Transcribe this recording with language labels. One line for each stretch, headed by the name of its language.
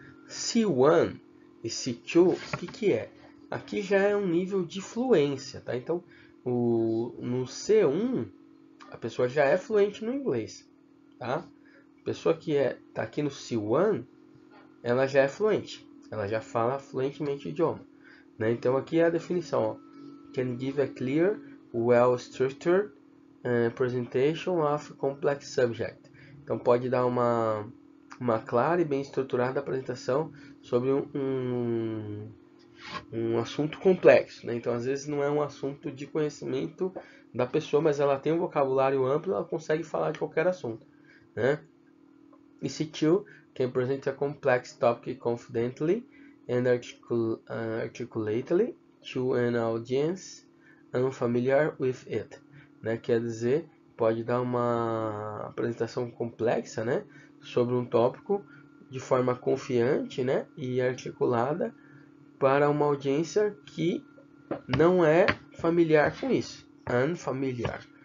Portuguese: C1 e C2, o que é? Aqui já é um nível de fluência, tá? Então, no C1, a pessoa já é fluente no inglês, tá? A pessoa que tá aqui no C1, ela já é fluente, ela já fala fluentemente o idioma, né? Então, aqui é a definição, ó.
English: Can give a clear, well-structured presentation of complex subject.
Portuguese: Então, pode dar uma clara e bem estruturada apresentação sobre um assunto complexo, né? Então, às vezes não é um assunto de conhecimento da pessoa, mas ela tem um vocabulário amplo, ela consegue falar de qualquer assunto, né?
English: E C2 can present a complex topic confidently and articulately to an audience unfamiliar with it, né?
Portuguese: Quer dizer, pode dar uma apresentação complexa, né, sobre um tópico de forma confiante, né, e articulada para uma audiência que não é familiar com isso, unfamiliar.